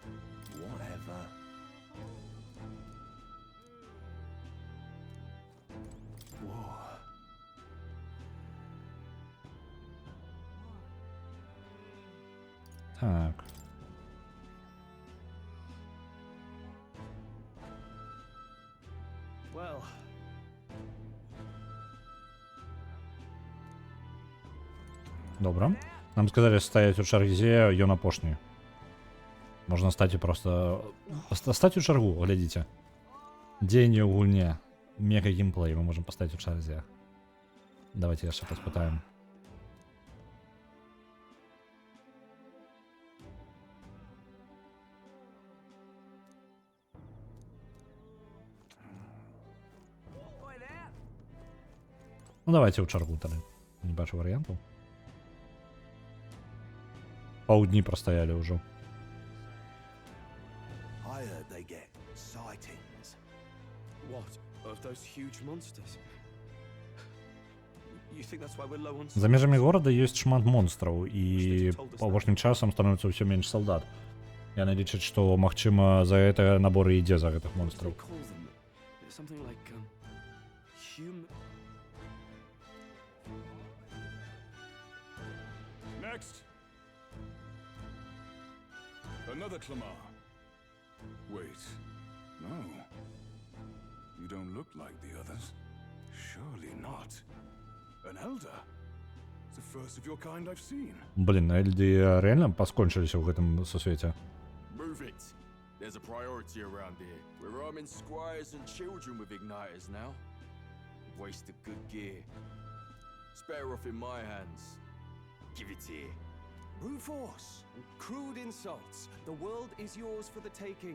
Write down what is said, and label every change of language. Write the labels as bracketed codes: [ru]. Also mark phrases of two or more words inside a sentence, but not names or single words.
[be] Так. Добра. Нам сказали стоять у чарзе, ён апошні. Можна стаць просто... Стаць у чаргу, глядзіце. Дзеянне ў гульне. [ru] Мега геймплей, мы можем поставить у чарзе. [be] Давайте яшчэ паспытаем. Ну давайте ў чаргу тады. Не бачу варыянтаў. Паўдні прастаялі ўжо. [en] I heard they get sightings. What? Of those huge monsters? You think that's why we're low on... [be] За межамі горада ёсць шмат монстраў, і апошнім часам становіцца ўсё менш салдат. Яны лічаць, што, магчыма, за гэта набор і ідзе за гэтых монстраў. [en] Something like human... Next. Another Clamar. Wait. No. You don't look like the others. Surely not. An elder. It's the first of your kind I've seen. [ru] Блин, эльды реально поскончились в этом сусвете. [en] Move it. There's a priority around here. We're arming squires and children with igniters now. Waste of good gear. It's better off in my hands. Give it here. Brute force and crude insults. The world is yours for the taking.